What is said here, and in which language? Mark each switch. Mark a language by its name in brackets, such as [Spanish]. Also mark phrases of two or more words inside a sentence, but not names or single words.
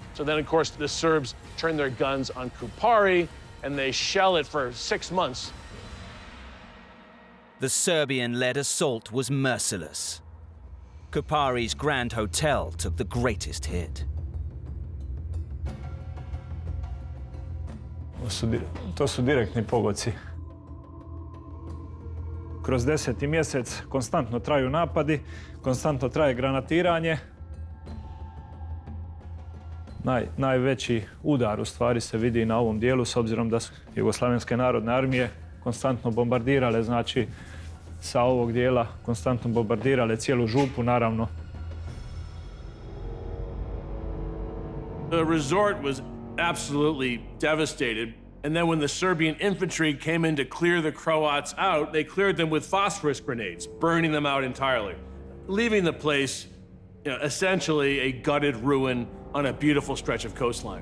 [English] So then, of course, the Serbs turn their guns on Kupari and they shell it for 6 months. The Serbian-led assault was merciless. Kupari's Grand Hotel took the greatest hit. [Croatian] To su direktni pogodci. Kroz 10. mjesec konstantno traju napadi, konstantno traje granatiranje. Najveći udar u stvari se vidi na ovom dijelu s obzirom da su Jugoslavenske narodne armije konstantno bombardirale, znači sa ovog dijela konstantno bombardirale cijelu župu, naravno. [English] The resort was absolutely devastated. And then when the Serbian infantry came in to clear the Croats out, they cleared them with phosphorus grenades, burning them out entirely, leaving the place, essentially a gutted ruin on a beautiful stretch of coastline.